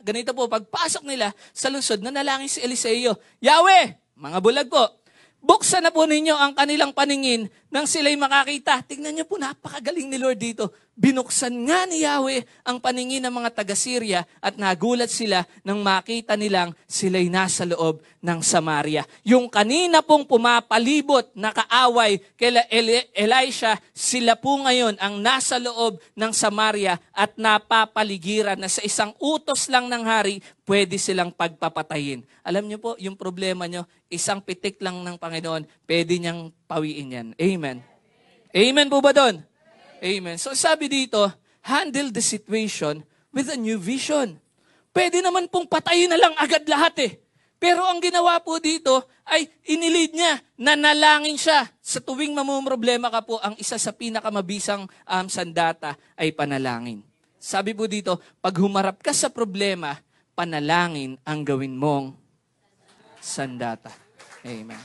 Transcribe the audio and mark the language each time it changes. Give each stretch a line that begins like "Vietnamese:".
Filipino: Ganito po, pagpasok nila sa lungsod, nanalangin si Eliseo. Yahweh, mga bulag po, buksan na po ninyo ang kanilang paningin nang sila'y makakita. Tingnan niyo po, napakagaling ni Lord dito. Binuksan nga ni Yahweh ang paningin ng mga taga-Syria at nagulat sila nang makita nilang sila'y nasa loob ng Samaria. Yung kanina pong pumapalibot na kaaway kay Elisha, sila po ngayon ang nasa loob ng Samaria at napapaligiran na sa isang utos lang ng hari, pwede silang pagpapatayin. Alam niyo po, yung problema niyo, isang pitik lang ng Panginoon, pwede niyang pawiin yan. Amen. Amen po ba doon? Amen. So sabi dito,
English: handle the situation with a new vision.
Filipino: Pwede naman pong patayin na lang agad lahat eh. Pero ang ginawa po dito ay inilid niya, nanalangin siya. Sa tuwing mamumroblema ka po, ang isa sa pinakamabisang sandata ay panalangin. Sabi po dito, pag humarap ka sa problema, panalangin ang gawin mong sandata. Amen.